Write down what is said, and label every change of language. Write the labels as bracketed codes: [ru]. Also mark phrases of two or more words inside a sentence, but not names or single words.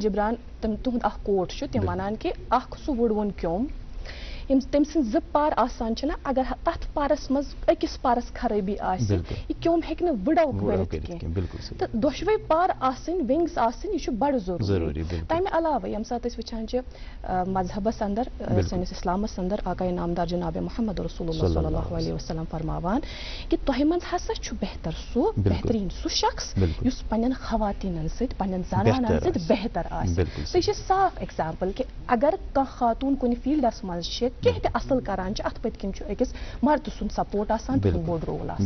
[ks] جبران تُہُنٛد اکھ کوٹ چھُ تِم ونان کہِ اکھ سُہ وُڑوُن کیوٚم یِم تٔمۍ سٕنٛدۍ 2 پار آسان چھِنہ اگر تتھ پارس منٛز أکِس پارس خرٲبی آسہِ یہِ کیوٚم ہیٚکہِ نہٕ وٕڑو کٔرِتھ کینٛہہ تہٕ دۄشوے پار آسٕنۍ وِنگس آسٕنۍ یہِ چھُ بڑٕ ضروٗری تمہِ علاوٕ ییٚمہِ ساتہٕ أسۍ وٕچھان چھِ مذہبس انٛدر سٲنِس اِسلامس انٛدر آقاے نامدار جناب محمد رسول اللہ [ar] صلی اللہ علیہ وسلم [ks] فرماوان کہِ تۄہہِ منٛز ہسا چھُ بہتر سُہ بہتریٖن سُہ شخص یُس پننٮ۪ن خواتیٖنن سۭتۍ پننٮ۪ن زنانن سۭتۍ بہتر آسہِ تہٕ یہِ چھِ صاف ایگزامپل کہِ اگر کانٛہہ خاتوٗن کُنہِ فیٖلڈس منٛز چھِ کینٛہہ تہِ اصل کران چھِ اتھ پٔتۍ کِنۍ چھُ أکِس مردٕ سُنٛد سپورٹ آسان تہٕ بوٚڑ رول آسان